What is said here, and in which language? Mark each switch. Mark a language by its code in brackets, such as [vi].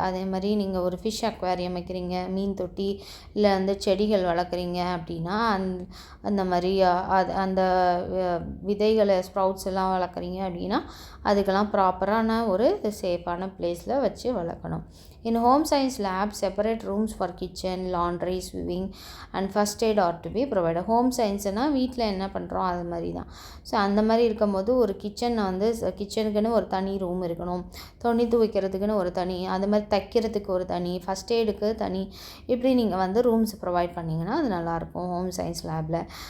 [ta] அதே மாதிரி நீங்கள் ஒரு ஃபிஷ் அக்வேரியம் வைக்கிறீங்க, மீன் தொட்டி, இல்லை வந்து செடிகள் வளர்க்குறீங்க அப்படின்னா அந்த மாதிரி அந்த விதைகளை ஸ்ப்ரவுட்ஸ் எல்லாம் வளர்க்குறீங்க அப்படின்னா அதுக்கெல்லாம் ப்ராப்பரான ஒரு சேஃபான பிளேஸில் வச்சு வளர்க்கணும். [en] In home science lab, separate rooms for kitchen, laundry, sweeping and first aid are to be provided. [ta] Home சயின்ஸ்னால் வீட்டில் என்ன பண்ணுறோம் அது மாதிரி தான். ஸோ அந்த மாதிரி இருக்கும்போது ஒரு கிச்சனுக்குன்னு ஒரு தனி ரூம் இருக்கணும், துணி துவைக்கிறதுக்குன்னு ஒரு தனி, அது மாதிரி தைக்கிறதுக்கு ஒரு தனி, ஃபஸ்ட் எய்டுக்கு தனி, இப்படி நீங்கள் வந்து ரூம்ஸ் ப்ரொவைட் பண்ணிங்கன்னா அது நல்லாயிருக்கும் ஹோம் சயின்ஸ் லேபில்.